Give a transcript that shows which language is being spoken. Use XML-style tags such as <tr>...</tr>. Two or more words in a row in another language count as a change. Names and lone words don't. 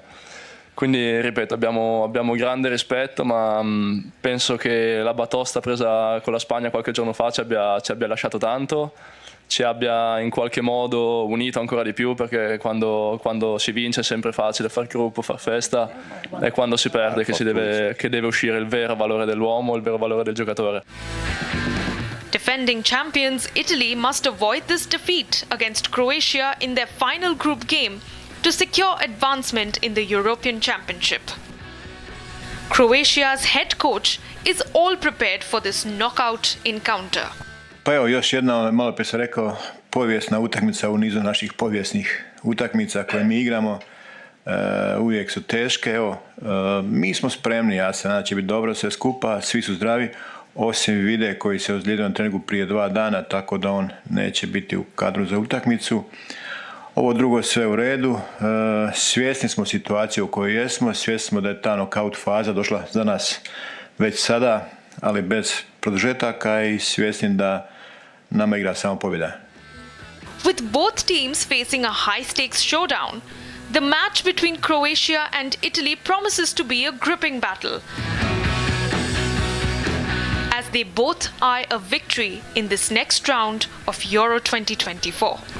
<it>Quindi ripeto, abbiamo grande rispetto, ma penso che la batosta presa con la Spagna qualche giorno fa ci abbia lasciato tanto, ci abbia in qualche modo unito ancora di più, perché quando si vince è sempre facile far gruppo, far festa, è quando si perde che deve uscire il vero valore dell'uomo, il vero valore del giocatore.</it> <en>Defending champions Italy must avoid this defeat against Croatia in their final group game to secure advancement in the European Championship. Croatia's head coach is all prepared for this knockout encounter.</en> <hr>Pa evo još jedna, malo prije sam rekao, povijesna utakmica u nizu naših povijesnih utakmica koje mi igramo. Uvijek su teške. Evo, mi smo spremni, ja se nadam da će biti dobro sve skupa, svi su zdravi, osim Vide koji se ozlijedio na treningu prije 2 dana, tako da on neće biti u kadru za utakmicu. Ovo drugo je sve u redu, svjesni smo situacije u kojoj jesmo, svjesni smo da je ta knockout faza došla za nas već sada, ali bez produžetaka i svjesni da nama igra samo pobjeda.</hr> <en>With both teams facing a high-stakes showdown, the match between Croatia and Italy promises to be a gripping battle, as they both eye a victory in this next round of Euro 2024.</en>